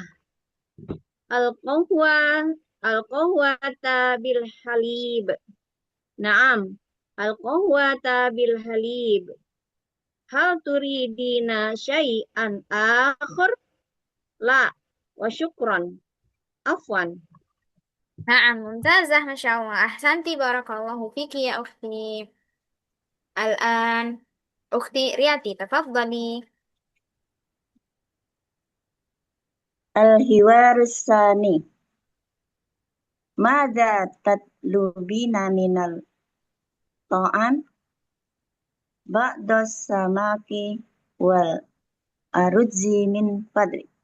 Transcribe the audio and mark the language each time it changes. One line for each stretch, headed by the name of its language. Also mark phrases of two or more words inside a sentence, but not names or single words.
Arabic: القهوة القهوة بالحليب. نعم. القهوة بالحليب. هل تريدين شيئا آخر? لا. وشكرا. عفوا. Nah, ممتازة ما شاء الله. أحسنت بارك الله فيك يا أختي. الآن. أختي Riyati، تفضلي. الحوار الثاني. ماذا تطلبين من الطعام بعد السمك والأرز من فضلك.